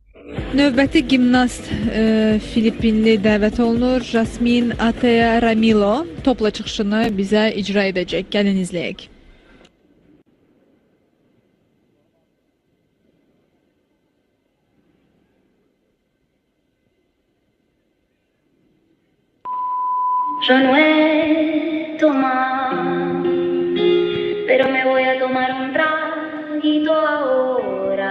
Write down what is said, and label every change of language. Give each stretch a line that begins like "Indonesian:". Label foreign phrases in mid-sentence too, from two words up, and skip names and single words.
Azerbaijani: Növbəti gimnast Filippinli dəvət olunur. Jasmin Atea Ramilo topla çıxışını bizə icra edəcək. Gəlin izləyək.
Spanish: Yo no he tomado, pero me voy a tomar un traguito ahora.